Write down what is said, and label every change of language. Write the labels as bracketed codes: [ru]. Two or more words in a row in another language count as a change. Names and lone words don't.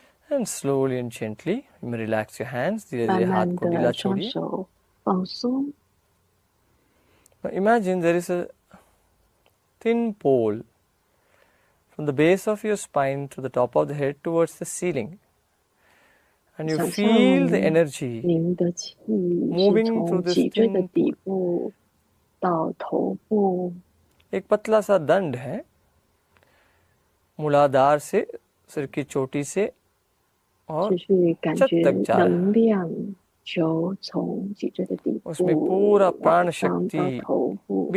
[en] And slowly and gently, you may relax your hands. [hi] धीरे [zh] 慢 [hi] धीरे हाथ [zh] 慢 [hi] को ढीला [zh] 的双 [hi] छोड़िए. [zh] 手放松。 [en] Now imagine there is a thin pole from the base of your spine to the top of the head towards the ceiling. And you [zh] 想 [en] feel [zh] 象 [en] the energy [zh] 您的气是 [en] moving through [zh] 从 [en] this [zh] 脊椎的 [en] thin [zh] 底 [en] pole. [zh] 部到头部， [hi] एक पतला सा दंड है, मूलाधार से सिर की चोटी से [zh] 持 [hi] और [zh] 续感 [hi] छत [zh] 觉 [hi] तक जा रहा [zh] 能 [hi] है. [zh] 量球从脊椎的底 [hi] उसमें [zh] 部 [hi] पूरा [zh] 往 [hi] प्राण [zh] 上到 [hi] शक्ति [zh] 头部，